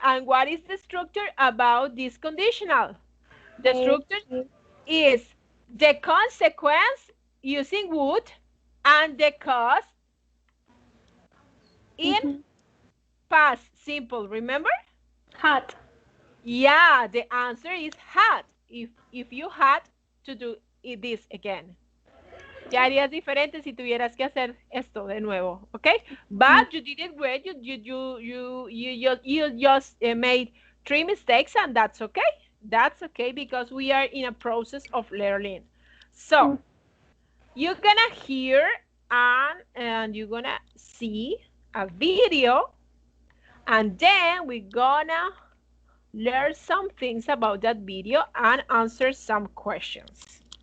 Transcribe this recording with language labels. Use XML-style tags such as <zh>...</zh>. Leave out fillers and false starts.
<en>And what is the structure about this conditional? The structure is the consequence using would and the cause in past simple. Remember? Had. Yeah, the answer is had. If you had to do this again.</en> <es>Ya harías diferente si tuvieras que hacer esto de nuevo, okay?</es> <en>But you did it great. You just made 3 mistakes, and that's okay. That's okay because we are in a process of learning. So you're gonna hear and you're gonna see a video, and then we're gonna learn some things about that video and answer some questions.</en>